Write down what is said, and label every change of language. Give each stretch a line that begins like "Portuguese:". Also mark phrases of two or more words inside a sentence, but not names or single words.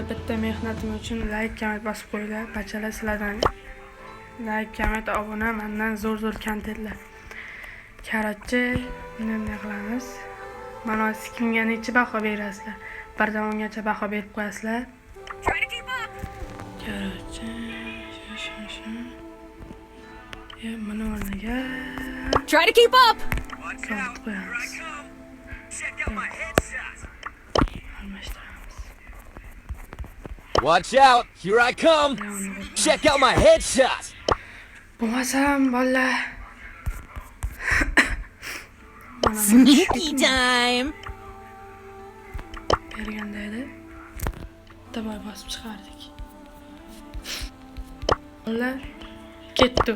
Uzbek: Bitta mehnatim uchun
English: like, comment
Uzbek: bosib qo'yinglar. Bachalar sizlardan
English: like, comment,
Uzbek: obuna, mendan zo'r kontentlar. Karachi nima qilamiz? Mana siz kimga necha baho berasizlar? Birdan 10 gacha baho berib qo'yasizlar. Karachi mana o'rniga
English: Try to keep up. Watch out, here I come. Check out my headshot.
Uzbek: Bo'lmasam bolalar.
English: Sneaky time.
Uzbek: Berganda edi. Taboy bosib chiqardik. Bolalar ketdi.